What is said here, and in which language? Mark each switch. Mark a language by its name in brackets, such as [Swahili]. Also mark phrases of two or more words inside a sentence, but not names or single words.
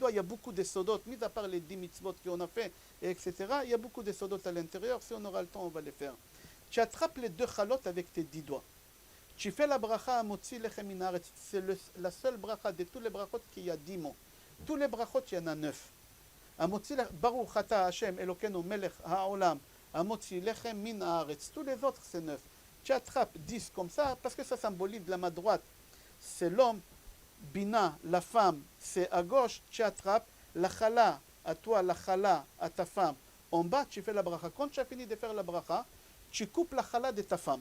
[French] Il y a beaucoup de sodot, mis à part les 10 mitzvot qu'on a fait, etc. Il y a beaucoup de sodot à l'intérieur. Si on aura le temps, on va les faire. Tu attrapes les deux chalot avec tes 10 doigts. Tu fais la bracha à [Hebrew] מוציא לחם מן הארץ. [French] C'est la seule bracha de tous les brachot qu'il y a 10 mots. Tous les brachot, il y en a 9. [Hebrew] המוציא ברוך אתה ה' אלוקינו מלך העולם. המוציא לחם מן הארץ. [French] Tous les autres, c'est 9. Tu attrapes 10 comme ça, parce que ça symbolise la main droite. C'est l'homme. Bina, la femme, c'est à gauche. Tu attrapes la chala à toi, la chala à ta femme. En bas, tu fais la bracha. Quand tu as fini de faire la bracha, tu coupes la chala de ta femme.